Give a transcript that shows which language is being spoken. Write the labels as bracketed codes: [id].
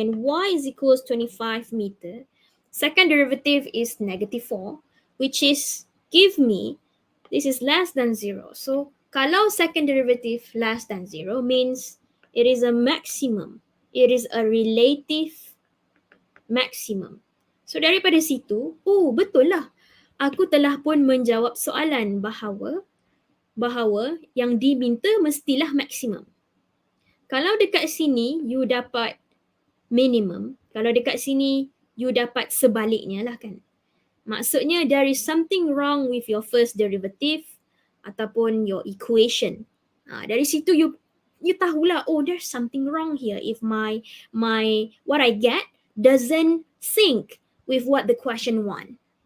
[en] When y is equals 25 meter, second derivative is -4, which is give me this is less than 0. So [ms] kalau [en] second derivative less than 0 means it is a maximum. It is a relative maximum. [ms] So daripada situ, oh betul lah. Aku telah pun menjawab soalan bahawa yang diminta mestilah maksimum. Kalau dekat sini [en] you [ms] dapat minimum, kalau dekat sini you dapat sebaliknya lah kan. Maksudnya [en] there is something wrong with your first derivative [ms] ataupun [en] your equation. [ms] Dari situ you tahulah, [en] oh there's something wrong here if my what I get doesn't sync with what the question want.